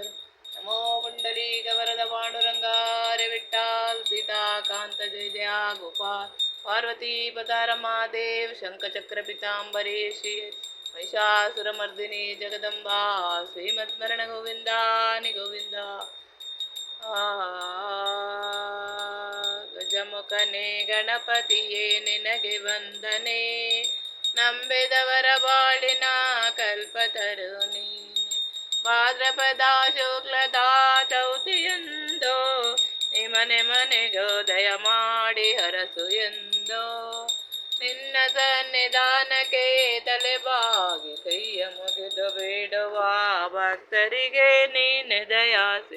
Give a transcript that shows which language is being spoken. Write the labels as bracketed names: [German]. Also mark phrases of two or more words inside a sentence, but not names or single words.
[Marathi] नमो पुण्डलीकवरद पाण्डुरङ्गार विठ्ठल सीताकान्त जय जया गोपाल पार्वती पतारमादेव शङ्खचक्रपिताम्बरेशि महिषासुरमर्दिनी जगदम्बा श्रीमत्स्मरण गोविन्दानि गोविन्द। [Kannada] ಗಜಮುಖನೆ ಗಣಪತಿಯೇ ನಿನಗೆ ವಂದನೆ, ನಂಬಿದವರ ಬಾಳಿನ ಕಲ್ಪತರು ನೀನೆ. ಭಾದ್ರಪದ ಶುಕ್ಲದ ಚೌತಿಯಂದು ನಿಮನೆ ಮನೆಗೋ ದಯ ಮಾಡಿ ಹರಸು ಎಂದೋ, ನಿನ್ನ ಸನ್ನಿಧಾನಕ್ಕೆ ತಲೆಬಾಗಿ ಕೈಯ ಮುಗಿದು ಬೇಡುವ ಭಕ್ತರಿಗೆ ನೀನೆ ದಯಾಸೆ.